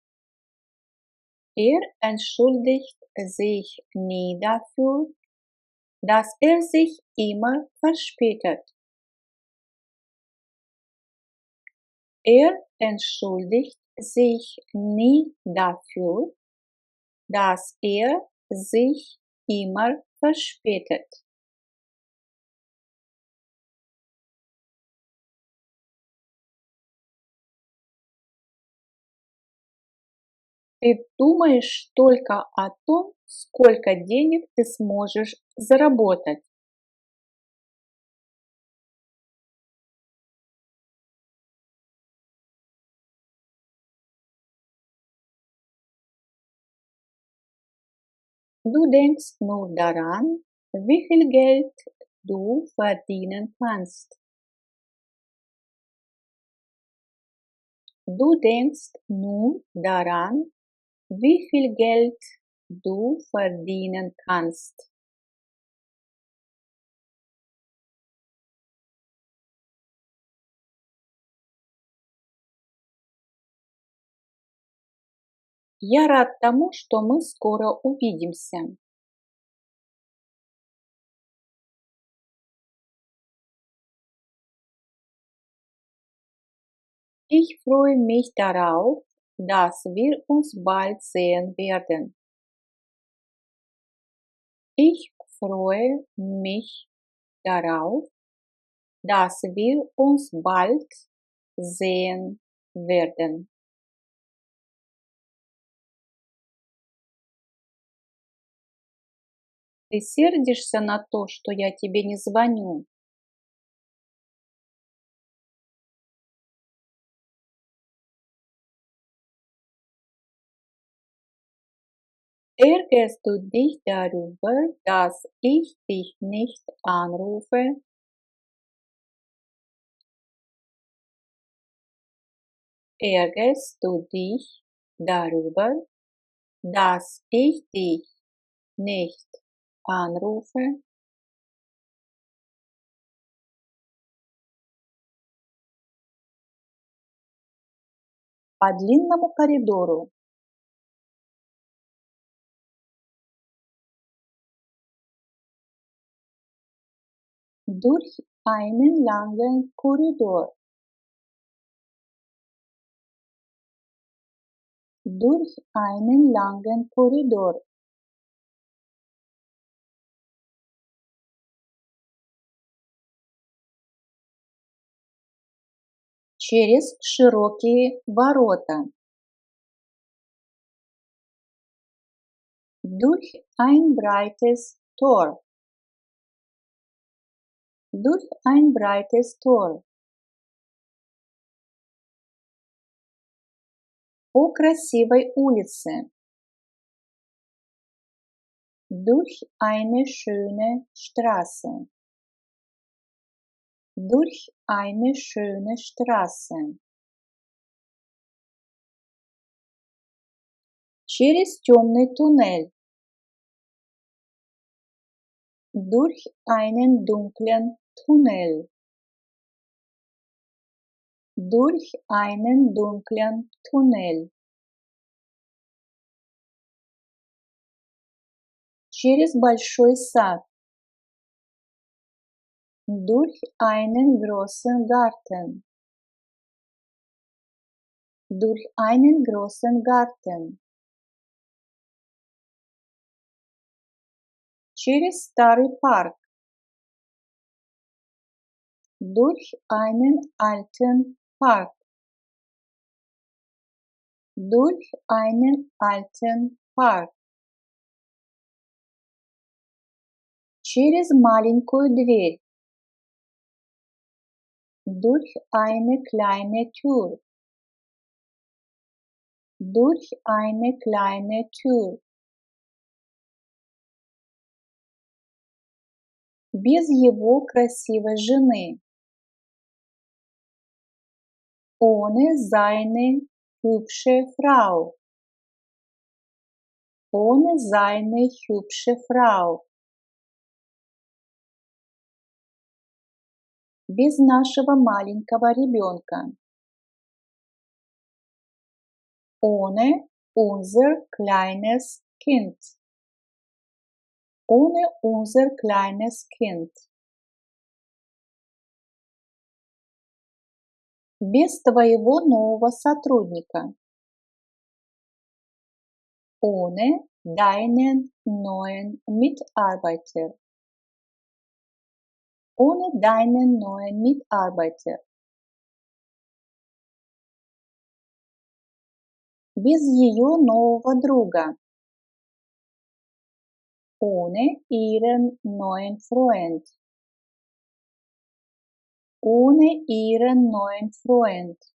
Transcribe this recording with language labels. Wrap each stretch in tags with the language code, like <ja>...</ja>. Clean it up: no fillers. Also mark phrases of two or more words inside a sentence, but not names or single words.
<de>Er entschuldigt sich nie dafür, dass sich immer verspätet. Er entschuldigt sich nie dafür, dass sich immer verspätet.</de> <ru>Ты думаешь только о том, сколько денег ты сможешь заработать.</ru> <de>Du denkst nur daran, wie viel Geld du verdienen kannst. Du denkst nur daran, wie viel Geld du verdienen kannst.</de> <ru>Я рад тому, что мы скоро увидимся.</ru> <de>Ich freue mich darauf, dass wir uns bald sehen werden. Ich freue mich darauf, dass wir uns bald sehen werden.</de> <ru>Ты сердишься на то, что я тебе не звоню?</ru> <de>Ärgerst du dich darüber, dass ich dich nicht anrufe? Ärgerst du dich darüber, dass ich dich nicht anrufe?</de> <ru>По длинному коридору.</ru> <de>Durch einen langen Korridor. Durch einen langen Korridor.</de> <ru>Через широкие ворота.</ru> <de>Durch ein breites Tor. Durch ein breites Tor.</de> <ru>По красивой улице.</ru> <de>Durch eine schöne Straße. Durch eine schöne Straße.</de> <ru>Через темный туннель.</ru> <de>Durch einen dunklen Tunnel. Durch einen dunklen Tunnel.</de> <ru>Через большой сад.</ru> <de>Durch einen großen Garten. Durch einen großen Garten.</de> <ru>Через старый парк.</ru> <de>Durch einen alten Park. Durch einen alten Park.</de> <ru>Через маленькую дверь.</ru> <de>Durch eine kleine Tür. Durch eine kleine Tür.</de> <ru>Без его красивой жены.</ru> <de>Ohne seine hübsche Frau. Ohne seine hübsche Frau.</de> <ru>Без нашего маленького ребенка.</ru> <de>Ohne unser kleines Kind. Ohne unser kleines Kind.</de> <ru>Без твоего нового сотрудника.</ru> <de>Ohne deinen neuen Mitarbeiter. Ohne deinen neuen Mitarbeiter.</de> <ru>Без ее нового друга.</ru> <de>Ohne ihren neuen Freund. Ohne ihren neuen Freund.</de>